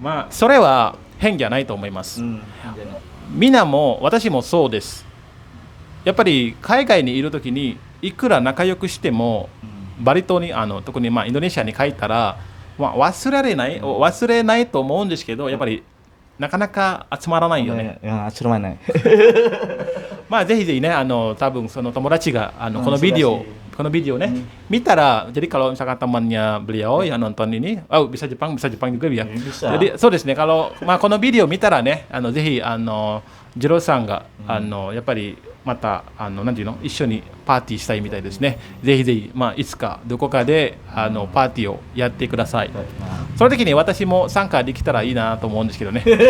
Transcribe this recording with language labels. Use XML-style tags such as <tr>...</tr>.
<ja>それは変じゃないと思います。みんなも私もそうです。やっぱり海外にいるときにいくら仲良くしても、バリ島に特にインドネシアに帰ったら、忘れないと思うんですけど、やっぱりなかなか集まらないよね。集まらない。ぜひぜひね、多分その友達がこのビデオね、見たら、</ja> <id>jadi kalau misalkan temannya beliau yang nonton ini, bisa Jepang juga ya.</id> <ja>Jadiそうですね、このビデオ見たらね、ぜひジローさんがやっぱりまたなんていうの、一緒にパーティーしたいみたいですね。ぜひぜひいつかどこかでパーティーをやってください。その時に私も参加できたらいいなと思うんですけどね。</ja>